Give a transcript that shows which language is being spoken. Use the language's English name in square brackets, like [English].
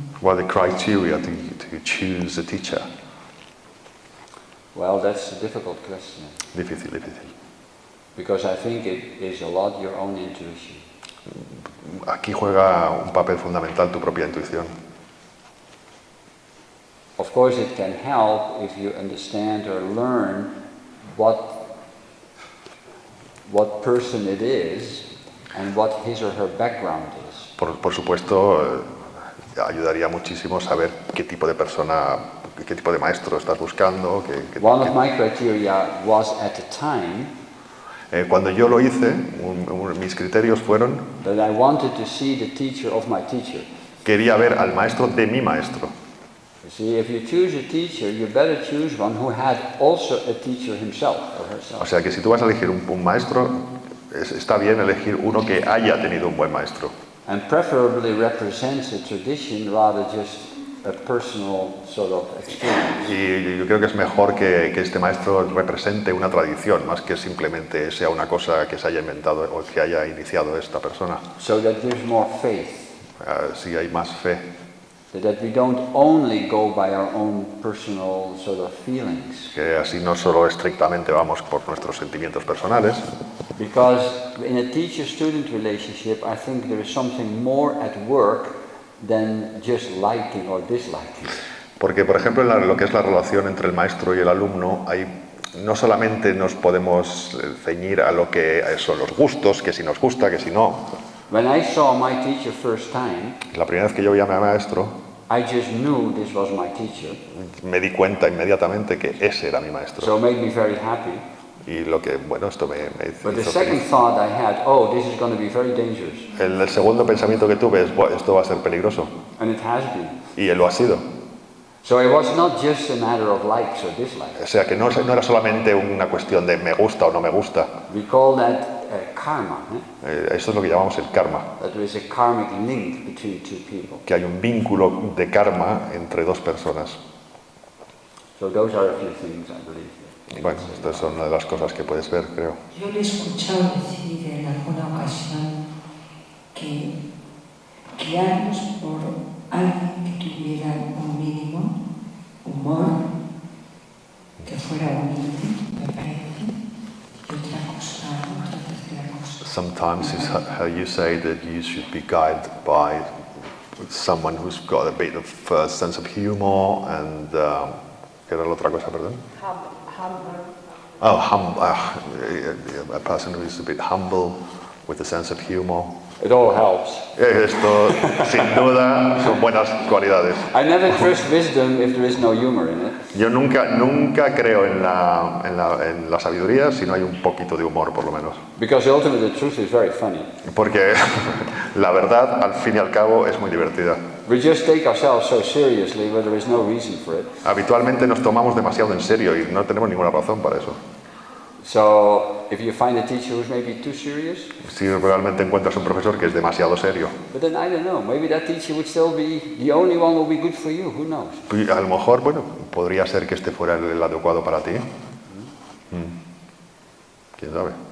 [English] What are the criteria to choose a teacher? Well, that's a difficult question. [Spanish] Difícil. [English] Because I think it is a lot your own intuition. [Spanish] Aquí juega un papel fundamental tu propia intuición. [English] Of course, it can help if you understand or learn what person it is and what his or her background is. [Spanish] Por supuesto, ayudaría muchísimo saber qué tipo de persona, qué tipo de maestro estás buscando. [English] One of my criteria was at the time [Spanish] cuando yo lo hice, mis criterios fueron [English] that I wanted to see the teacher of my teacher. [Spanish] Quería ver al maestro de mi maestro. [English] You see, if you choose a teacher, you better choose one who had also a teacher himself or herself. [Spanish] O sea que si tú vas a elegir un maestro, está bien elegir uno que haya tenido un buen maestro. [English] And preferably represents a tradition rather just a personal sort of experience. [Spanish] Y yo creo que es mejor que este maestro represente una tradición, más que simplemente sea una cosa que se haya inventado o que haya iniciado esta persona. [English] So that there's more faith. [Spanish] Sí hay más fe. [English] That we don't only go by our own personal sort of feelings. [Spanish] Que así no solo estrictamente vamos por nuestros sentimientos personales. [English] Because in a teacher-student relationship, I think there is something more at work than just liking or disliking. [Spanish] Porque, por ejemplo, en lo que es la relación entre el maestro y el alumno, no solamente nos podemos ceñir a lo que son los gustos, que si nos gusta, que si no. [English] When I saw my teacher first time, [Spanish] la primera vez que yo vi a mi maestro, [English] I just knew this was my teacher. [Spanish] Me di cuenta inmediatamente que ese era mi maestro. [English] So it made me very happy. [Spanish] Y lo que, bueno, esto me hizo [English] But the second thought I had, oh, this is going to be very dangerous. [Spanish] El segundo pensamiento que tuve es, bueno, esto va a ser peligroso. [English] And it has been. [Spanish] Y lo ha sido. [English] So it was not just a matter of likes or dislikes. [Spanish] O sea, que no era solamente una cuestión de me gusta o no me gusta. [English] We call that karma. [Spanish] Eso es lo que llamamos el karma. [English] That there is a karmic link between two people. [Spanish] Que hay un vínculo de karma entre dos personas. [English] So those are a few things, I believe. [Spanish] Bueno, estas son una de las cosas que puedes ver, creo. Yo le he escuchado decir en alguna ocasión que guiarnos por alguien que tuviera un mínimo humor, que fuera humilde, me parece, y otra tercera cosa. [English] Sometimes it's how you say that you should be guided by someone who's got a bit of sense of humor and [Spanish] ¿qué era la otra cosa, perdón? [English] A person who is a bit humble, with a sense of humor. It all helps. [Spanish] Esto, sin duda, son buenas cualidades. [English] I never trust wisdom if there is no humor in it. [Spanish] Yo nunca creo en la sabiduría si no hay un poquito de humor, por lo menos. [English] Because ultimately the truth is very funny. [Spanish] Porque la verdad, al fin y al cabo, es muy divertida. [English] We just take ourselves so seriously where there is no reason for it. [Spanish] Habitualmente nos tomamos demasiado en serio y no tenemos ninguna razón para eso. [English] So, if you find a teacher who's maybe too serious, [Spanish] Si realmente encuentras un profesor que es demasiado serio, [English] but then I don't know, maybe that teacher would still be the only one who will be good for you, who knows? [Spanish] pues a lo mejor, bueno, podría ser que este fuera el adecuado para ti. ¿Quién sabe?